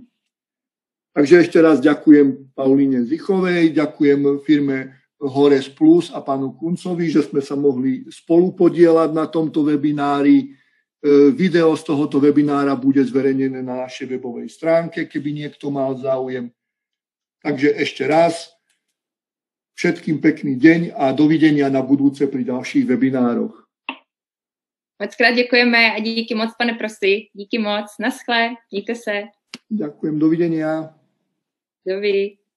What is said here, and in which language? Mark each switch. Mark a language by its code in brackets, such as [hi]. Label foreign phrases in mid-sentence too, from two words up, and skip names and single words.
[sk] Takže ešte raz ďakujem Paulíne Zichovej, ďakujem firme Hores Plus a pánu Kuncovi, že sme sa mohli spolupodielať na tomto webinári. Video z tohoto webinára bude zverejnené na našej webovej stránke, keby niekto mal záujem. Takže ešte raz všetkým pekný deň a dovidenia na budúce pri ďalších webinároch. [cs] Mockrát děkujeme a díky moc, pane Prosy. Díky moc. Naschle. Mějte se. [sk] Ďakujem. Dovidenia. Dovidí.